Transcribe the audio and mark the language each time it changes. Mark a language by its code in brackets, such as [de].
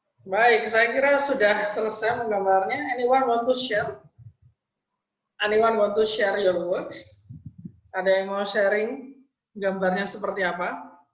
[id] Baik, saya kira sudah selesai menggambarnya. [en] Anyone want to share? Anyone want to share your works? [id] Ada yang mau sharing gambarnya seperti apa?